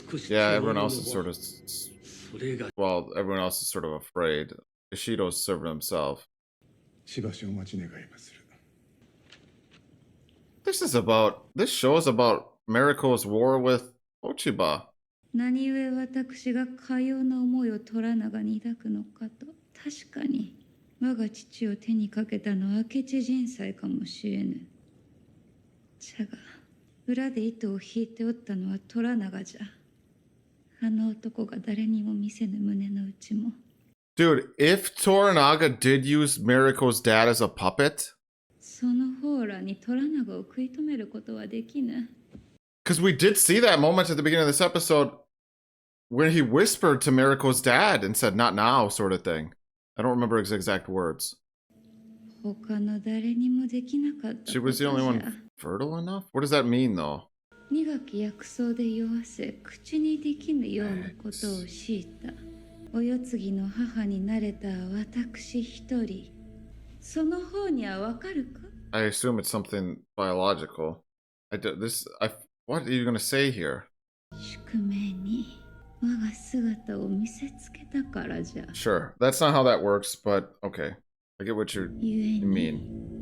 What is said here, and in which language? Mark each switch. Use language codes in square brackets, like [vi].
[en] Yeah, everyone else is sort of... Well, everyone else is sort of afraid. Ishido's serving himself. This show is about Mariko's war with Ochiba. [ja] 何故私がかような思いを虎長に抱くのかと。確かに我が父を手にかけたのは明智人妻かもしれぬ。じゃが裏で糸を引いておったのは虎長じゃ。あの男が誰にも見せぬ胸の内も。 [en] Dude, if Toranaga did use Miriko's dad as a puppet, [ja] その方らに虎長を食い止めることはできぬ。 [en] because we did see that moment at the beginning of this episode when he whispered to Miriko's dad and said, not now, sort of thing. I don't remember his exact words. [ja] 他の誰にもできなかったことじゃ。 [en] She was the only one fertile enough? What does that mean, though? [ja] 苦き薬草で酔わせ口にできぬようなことを強いた。お世継ぎの母になれた私一人。その方にはわかるか？ [en] I assume it's something biological. What are you going to say here? [ja] 宿命に我が姿を見せつけたからじゃ。 [en] Sure, that's not how that works, but okay. I get what you mean.